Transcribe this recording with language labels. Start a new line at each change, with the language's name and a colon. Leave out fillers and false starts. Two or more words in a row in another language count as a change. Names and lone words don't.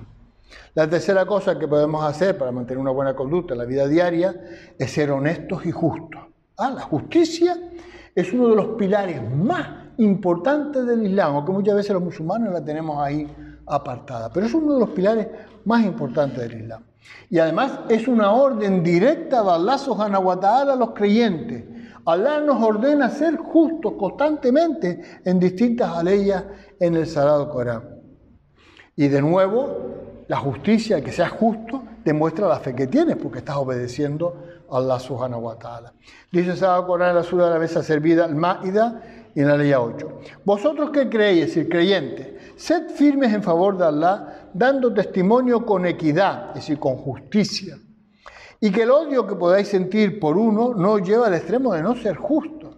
Spanish: La tercera cosa que podemos hacer para mantener una buena conducta en la vida diaria es ser honestos y justos. La justicia es uno de los pilares más importantes del Islam, aunque muchas veces los musulmanes la tenemos ahí apartada, pero es uno de los pilares más importantes del Islam. Y además es una orden directa de Allah
Arabic: سبحانه وتعالى
Spanish: a los creyentes. Allah nos ordena ser justos constantemente en distintas aleyas en el Sagrado Corán. Y de nuevo, la justicia, que seas justo, demuestra la fe que tienes, porque estás obedeciendo a Allah
Arabic: سبحانه وتعالى.
Spanish: Dice el Sagrado Corán en la sura de la mesa servida, Al-Ma'ida, y en la ley 8. Vosotros que creéis, es decir, creyentes, sed firmes en favor de Allah, dando testimonio con equidad, es decir, con justicia. Y que el odio que podáis sentir por uno no os lleva al extremo de no ser justo.